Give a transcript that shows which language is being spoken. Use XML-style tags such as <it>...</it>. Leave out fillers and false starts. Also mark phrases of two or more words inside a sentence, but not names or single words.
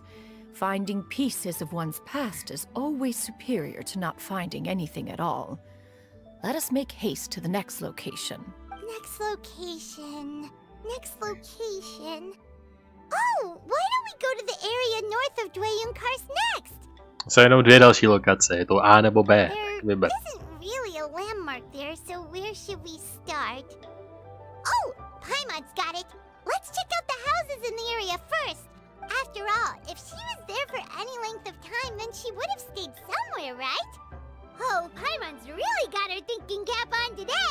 <en>Finding pieces of one's past is always superior to not finding anything at all. Let us make haste to the next location. Next location. Next location. Oh, why don't we go to the area north of Dwayun Karst next?</en> <cs>Jsou jenom dvě další lokace, je to A nebo B. Vyber.</cs> <en>There isn't really a landmark there, so where should we start? Oh, Paimon's got it. Let's check out the houses in the area first. After all, if she was there for any length of time, then she would have stayed somewhere, right? Oh, Paimon's really got her thinking cap on today.</en>